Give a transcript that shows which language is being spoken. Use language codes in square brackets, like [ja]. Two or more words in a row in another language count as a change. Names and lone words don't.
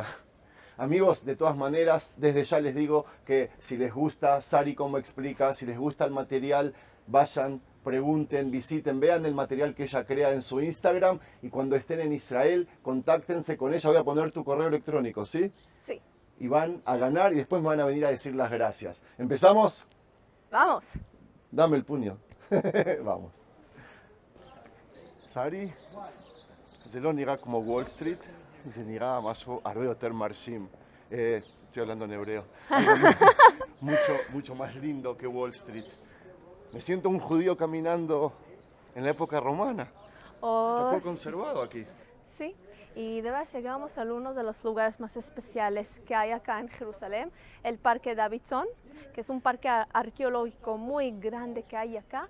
[es] Amigos, de todas maneras, desde ya les digo que si les gusta Sari cómo explica, si les gusta el material, vayan, pregunten, visiten, vean el material que ella crea en su Instagram, y cuando estén en Israel, contáctense con ella. Voy a poner tu correo electrónico, ¿sí? Sí. Y van a ganar y después me van a venir a decir las gracias. ¿Empezamos? Vamos. Dame el puño. Vamos. Sari, [he] זה לא נראה כמו וול סטריט, זה נראה משהו הרבה יותר מרשים. [es] Estoy hablando en hebreo. Mucho más lindo que Wall Street. Me siento un judío caminando en la época romana. Está todo conservado aquí. Sí, y de verdad llegamos a uno de los lugares más especiales que hay acá en Jerusalén, el Parque Davidson, que es un parque arqueológico muy grande que hay acá.